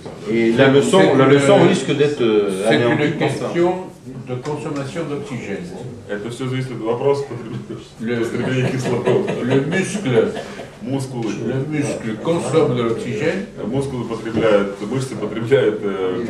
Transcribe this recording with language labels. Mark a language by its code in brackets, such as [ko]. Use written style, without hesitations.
[fr] Et la leçon risque d'être c'est une question de consommation d'oxygène. [ru] Это все зависит от вопроса потребления кислорода. [fr] Le muscle consomme de l'oxygène. [ru] Мускулы потребляют, мышцы потребляют кислород.